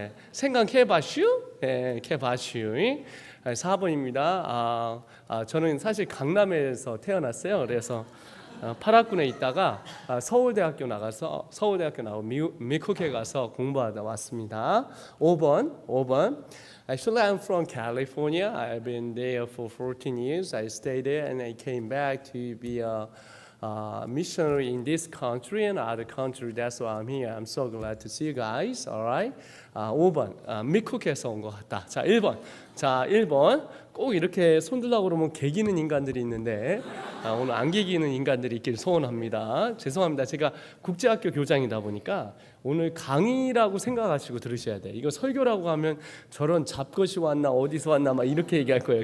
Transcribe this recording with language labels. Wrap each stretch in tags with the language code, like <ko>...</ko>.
<ko>생각해봐슈. 해봐슈. 4번입니다. 저는 사실 강남에서 태어났어요. 그래서 파라군에 있다가 서울대학교 나가고 미국에 가서 공부하다 왔습니다. 5번.</ko> <en>Actually, I'm from California. I've been there for 14 years. I stayed there and I came back to be a missionary in this country and other country. That's why I'm here. I'm so glad to see you guys. All right.</en> <ko>5번. 미국에서 온 것 같다. 자, 1번. 자, 1번. 꼭 이렇게 손들라고 그러면 개기는 인간들이 있는데 오늘 안 개기는 인간들이 있길 소원합니다. 죄송합니다. 제가 국제학교 교장이다 보니까 오늘 강의라고 생각하시고 들으셔야 돼요. 이거 설교라고 하면 저런 잡것이 왔나 어디서 왔나 막 이렇게 얘기할 거예요.</ko>